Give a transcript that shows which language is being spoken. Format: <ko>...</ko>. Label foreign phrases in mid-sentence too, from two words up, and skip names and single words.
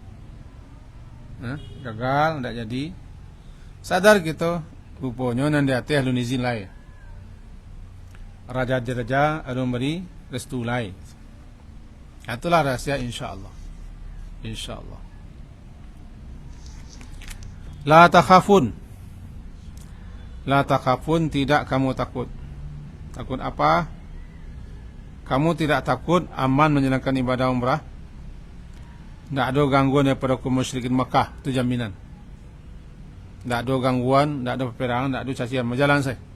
<min>Gagal ndak jadi. Sadar kita rupanya nan di atas alun izin lai. Raja alun beri restu lai.</min> <ms>Itulah rahsia insyaallah. Insyaallah.</ms> <ar>لا تخافون. لا تخافون,</ar> <ms>tidak kamu takut. Takut apa? Kamu tidak takut aman menjalankan ibadah umrah? Tidak ada gangguan daripada kaum musyrikin Makkah. Itu jaminan. Tidak ada gangguan, tidak ada peperangan, tidak ada cacian. Berjalan saya.</ms>